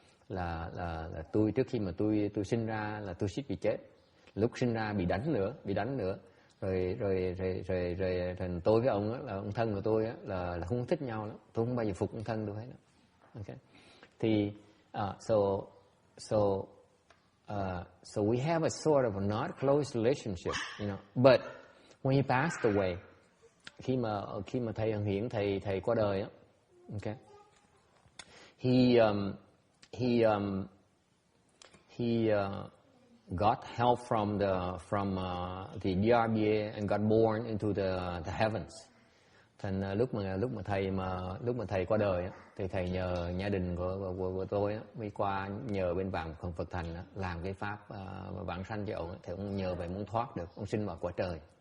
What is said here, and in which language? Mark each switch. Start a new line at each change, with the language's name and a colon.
Vietnamese: Là tôi trước khi mà tôi sinh ra là tôi suýt bị chết, lúc sinh ra bị đánh nữa. Rồi tôi với ông á, là ông thân của tôi á, là không thích nhau lắm. Tôi không bao giờ phục ông thân tôi hết.
English: Okay.
Vietnamese: Thì
English: so we have a sort of a not close relationship, you know. But when he passed away,
Vietnamese: khi mà thầy Hằng Hiển thầy qua đời á,
English: okay, he got help from the DRBA and got born into the heavens.
Vietnamese: Thành lúc mà thầy qua đời á, thì thầy nhờ gia đình của tôi á, mới qua nhờ bên vãng Phật thành á, làm cái pháp vãng sanh cho ông á, thì ông nhờ vậy muốn thoát được, ông sinh vào cõi trời.